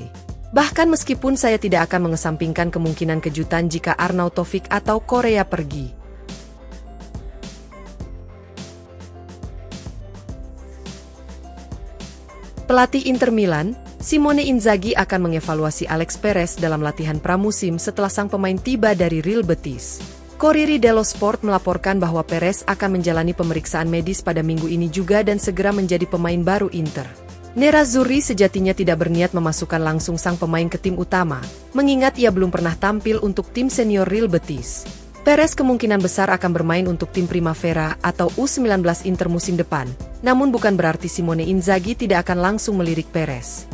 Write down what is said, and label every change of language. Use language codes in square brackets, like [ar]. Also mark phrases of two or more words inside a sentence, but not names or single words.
[id] Bahkan meskipun saya tidak akan mengesampingkan kemungkinan kejutan jika Arnautovic atau Korea pergi. Pelatih Inter Milan, Simone Inzaghi akan mengevaluasi Alex Perez dalam latihan pramusim setelah sang pemain tiba dari Real Betis. Corriere dello Sport melaporkan bahwa Perez akan menjalani pemeriksaan medis pada minggu ini juga dan segera menjadi pemain baru Inter. Nerazzurri sejatinya tidak berniat memasukkan langsung sang pemain ke tim utama, mengingat ia belum pernah tampil untuk tim senior Real Betis. Perez kemungkinan besar akan bermain untuk tim Primavera atau U19 Inter musim depan, namun bukan berarti Simone Inzaghi tidak akan langsung melirik Perez.